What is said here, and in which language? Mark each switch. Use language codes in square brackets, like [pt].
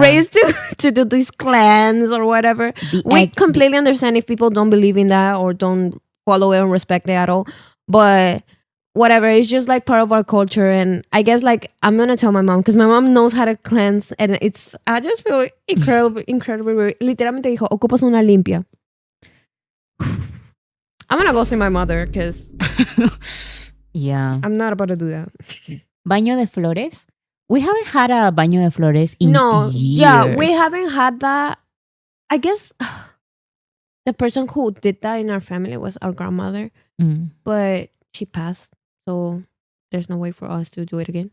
[en] raised to do these clans or whatever. We completely understand if people don't believe in that or don't follow it and respect it at all. But whatever, it's just like part of our culture. And I guess like I'm gonna tell my mom because my mom knows how to cleanse, and I just feel incredibly. [es] Literalmente dijo, ocupas una limpia. [en] I'm gonna go see my mother because Yeah. I'm not about to do that. [es] Baño de Flores? [en] We haven't had a Baño de Flores in years. Yeah, we haven't had that. I guess the person who did that in our family was our grandmother, but she passed, so there's no way for us to do it again.